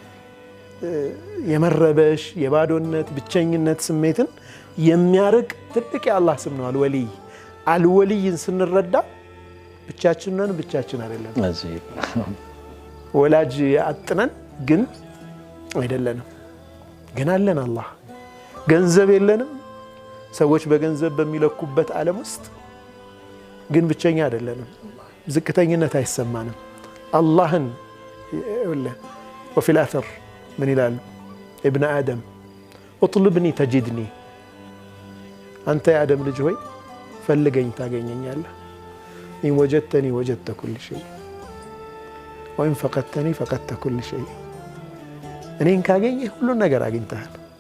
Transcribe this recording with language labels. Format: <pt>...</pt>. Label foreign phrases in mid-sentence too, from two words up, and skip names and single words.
<am>የመረበሽ የባዶነት ብቸኝነት ስሜትን የሚያርቅ ትልቅ የአላህ ስም ነው አልወሊ አልወሊን ስንረዳ ብቻችንን ብቻችን አይደለም ወላጅ አጥነን ግን አይደለንም ግን አለን አላህ ገንዘብ የለንም ሰዎች በገንዘብ በሚለኩበት ዓለም ውስጥ ግን ብቸኛ አይደለንም ዝቅተኝነት አይሰማንም አላህን</am> <ar>وفي الأثر من</ar> <am>ይላሉ</am> <ar>ابن آدم اطلبني تجدني أنت يا</ar> <am>آدم ልጅ ሆይ ፈልገኝ ታገኘኛለህ</am> <ar>إن وجدتني وجدت كل شيء وإن فقدتني فقدت كل شيء</ar> <am>እኔን ካገኘህ ሁሉ ነገር አግኝተሃል</am>